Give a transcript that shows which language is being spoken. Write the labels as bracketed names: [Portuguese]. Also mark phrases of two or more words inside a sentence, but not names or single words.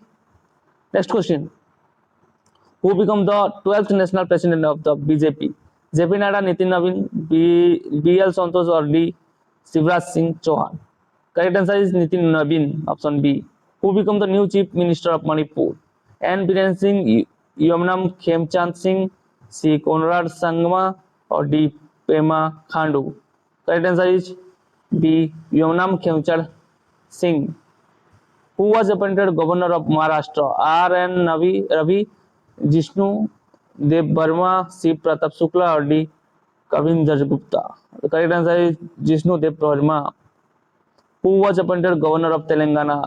[English] Next question. Who become the 12th national president of the BJP? JP Nadda, Nitin Navin, BL Santosh or D. Shivraj Singh Chauhan? Correct answer is Nitin Navin, option B. Who become the new chief minister of Manipur? N. Biren Singh, Yomnam Khemchand Singh, C. Konrad Sangma or D. Pema Khandu? Correct answer is B. Yomnam Khemchand Singh. Who was appointed governor of Maharashtra? R. N. Ravi, Jishnu Dev Burma, C. Pratap Shukla or D. Kavinder Gupta? The correct answer is Jishnu Dev Burma. Who was appointed governor of Telangana?